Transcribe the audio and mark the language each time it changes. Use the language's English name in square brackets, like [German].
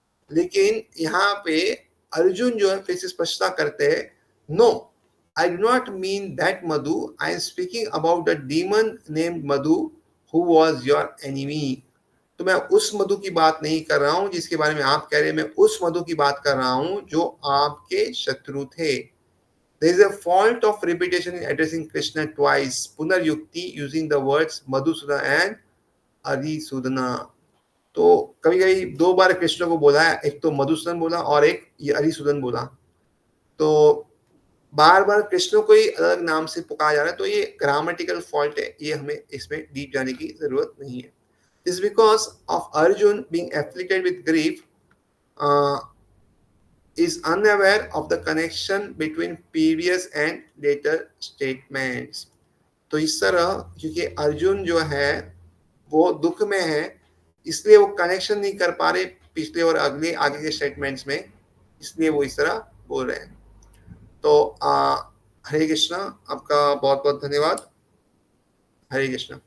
[Hindi] लेकिन यहाँ पे अर्जुन जो है फिर से स्पष्टता करते हैं, [English] No I do not mean that Madhu, I am speaking about the demon named Madhu who was your enemy. [Hindi] तो मैं उस मधु की बात नहीं कर रहा हूं जिसके बारे में आप कह रहे हैं, मैं उस मधु की बात कर रहा हूं जो आपके शत्रु थे। [English] There is a fault of repetition in addressing Krishna twice. Punaryukti using the words Madhusudana and Arisudana. [Hindi] तो कभी-कभी 2 बार कृष्ण को बोला है, एक तो मधुसूदन बोला और एक ये हरिसूदन बोला। तो बार-बार कृष्ण को ही अलग नाम से पुकारा जा रहा है, तो ये ग्रामेटिकल फॉल्ट है, ये हमें इसमें डीप जाने की ज़रूरत नहीं है। [English] This because of Arjun being afflicted with grief, uh, is unaware of the connection between previous and later statements. [Hindi] तो इस तरह क्योंकि अर्जुन जो है वो दुख में है, इसलिए वो कनेक्शन नहीं कर पा रहे पिछले और अगले आगे के स्टेटमेंट्स में, इसलिए वो इस तरह बोल रहे हैं। तो हरे कृष्णा, आपका बहुत बहुत धन्यवाद। हरे कृष्णा।